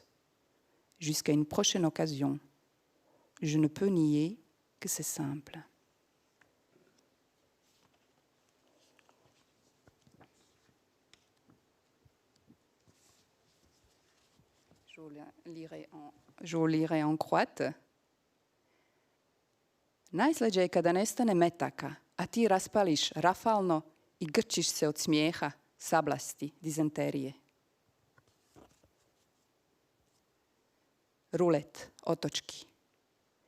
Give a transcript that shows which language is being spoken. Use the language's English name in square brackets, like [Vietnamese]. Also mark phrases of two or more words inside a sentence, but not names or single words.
[French] Jusqu'à une prochaine occasion. Je ne peux nier que c'est simple. Je vous lirai en croate. [Croatian] Najslađe je kada nestane metaka, a ti raspališ rafalno i grčiš se od smijeha, sablasti, dizenterije. Rulet, otočki.